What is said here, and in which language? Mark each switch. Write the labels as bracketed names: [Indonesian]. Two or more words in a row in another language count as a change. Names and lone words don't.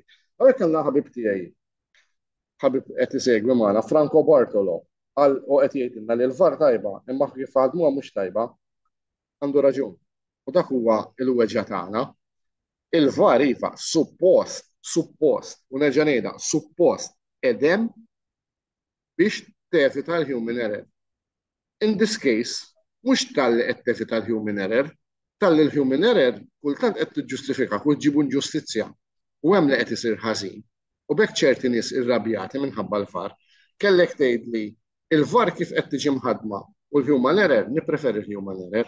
[Maltese] Għalhekk kellna ħabib tiegħi. Ħabib qed isegwi magħna Franco Bartolo u qed jgħidilna li l-VAR tajba, imma kif ħadmuha mhux tajba, għandu raġun. U dak huwa l-weġġa tagħna. Il-VAR iva suppost, u nerġa' ngħidha, suppost edem biex tevita l- [English] human error. In this case, [Maltese] mhux tal-li qed tevita l- [English] human error, [Maltese] tal-li l- [English] human error [Maltese] kultant qed tiġġustifika u tġibu ġustizzja. U hemm li qed isir ħażin. U bekk ċerti nies irrabjati minħabba l-VAR, kellek tgħidli il-VAR kif qed tiġi mħaddma u l- [English] human error, [Maltese] nippreferi l- [English] human error.